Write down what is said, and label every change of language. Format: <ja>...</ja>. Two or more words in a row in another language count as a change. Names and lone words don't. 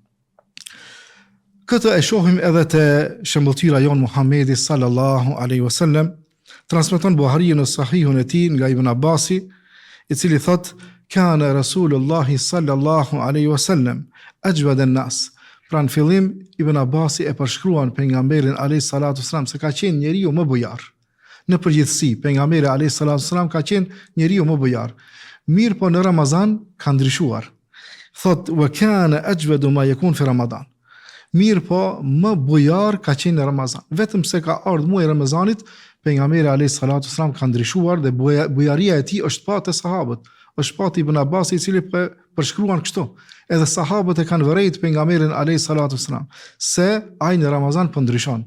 <sq>Këtë e shohim edhe te shembulltyra jon Muhamedi</sq> <ar>صلى الله عليه وسلم.</ar> <sq>Transmeton Buhariu në Sahihun e tij nga Ibn Abbasi, i cili thot:</sq> <ar>"كان رسول الله صلى الله عليه وسلم أجود الناس."</ar> <sq>Pra në fillim Ibn Abbasi e përshkruan pejgamberin</sq> <ar>عليه الصلاة والسلام</ar> <sq>se ka qenë njeriu më bujar. Në përgjithësi, pejgamberi</sq> <ar>عليه الصلاة والسلام</ar> <sq>ka qenë njeriu më bujar. Mirë po në Ramazan ka ndryshuar. Thot:</sq> <ar>"وكان أجود ما يكون في رمضان."</ar> <sq>Mirë po më bujar ka qenë në Ramazan. Vetëm se ka ardhur muaji i Ramazanit, pejgamberi</sq> <ar>عليه الصلاة والسلام</ar> <sq>ka ndryshuar dhe bujaria e tij është pa të sahabët. Është pa Ibn Abbas i cili përshkruan kështu. Edhe sahabët e kanë vërejt pejgamberin</sq> <ar>عليه الصلاة والسلام</ar> <sq>se ai në Ramazan po ndryshon.</sq>